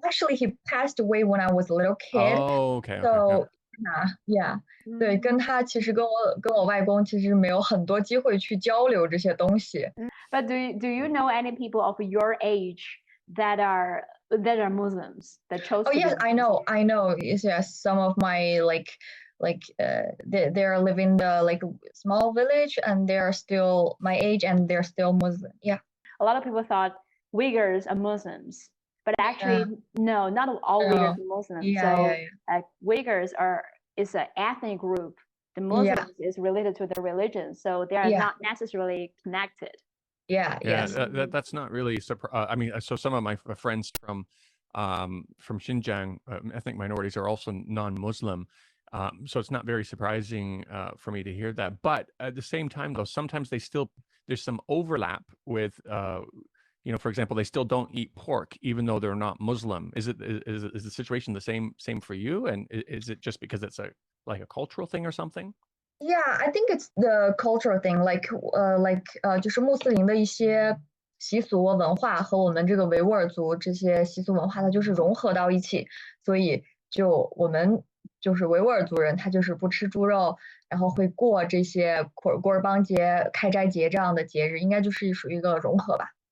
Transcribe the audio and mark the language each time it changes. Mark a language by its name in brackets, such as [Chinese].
[English] He passed away when I was a little kid. Oh, okay. So yeah. [Chinese] 对，跟他其实跟我外公其实没有很多机会去交流这些东西。 [English] But do you know any people of your age that are Muslims that chose? Oh yes, I know. Yes, some of my they're living the like small village and they're still my age and they're still Muslim. Yeah. A lot of people thought Uyghurs are Muslims, but actually no, not all Uyghurs are Muslims. Uyghurs is an ethnic group. The Muslims is related to the religion, so they are not necessarily connected. Yes. That's not really I mean, so some of my friends from Xinjiang, ethnic minorities, are also non-Muslim. So it's not very surprising for me to hear that. But at the same time, though, sometimes there's some overlap with, for example, they still don't eat pork, even though they're not Muslim. Is the situation the same for you? And is it just because it's like a cultural thing or something? Yeah, I think it's the cultural thing, like [Chinese] 就是穆斯林的一些习俗文化和我们这个维吾尔族这些习俗文化，它就是融合到一起，所以我们就是维吾尔族人，他就是不吃猪肉，然后会过这些古尔邦节、开斋节这样的节日，应该就是属于一个融合吧。